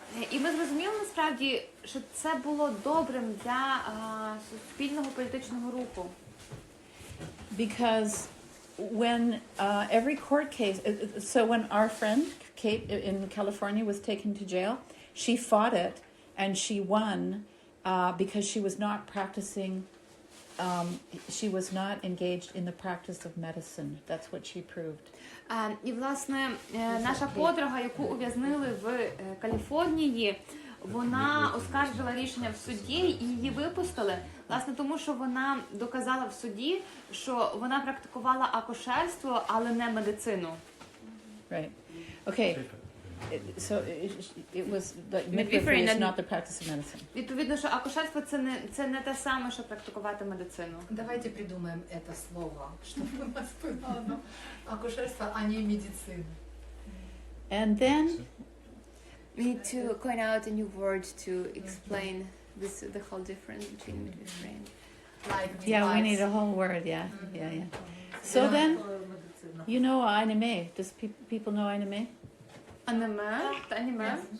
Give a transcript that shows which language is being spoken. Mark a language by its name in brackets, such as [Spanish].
[Ukrainian] І ми зрозуміли насправді, що це було добрим для суспільного політичного руху. [English] Because when every court case, so when our friend Kate in California was taken to jail, she fought it and she won because she was not practicing, she was not engaged in the practice of medicine. That's what she proved. [Ukrainian] І, власне, наша подруга, яку ув'язнили в Каліфорнії, вона оскаржила рішення в суді і її випустили, власне, тому що вона доказала в суді, що вона практикувала акушерство, але не медицину. [English] Right. Okay. So it was the midwifery is not the practice of medicine. [Ukrainian] Відповідно, що акушерство це не те саме, що практикувати медицину. [Russian] Давайте придумаем это слово, чтобы у нас было акушерство, а не медицина. [English] And then We need to coin out a new word to explain the whole difference between midwifery and... Like yeah, we need a whole word. Yeah. So then, you know anime. Does people know anime? Anime?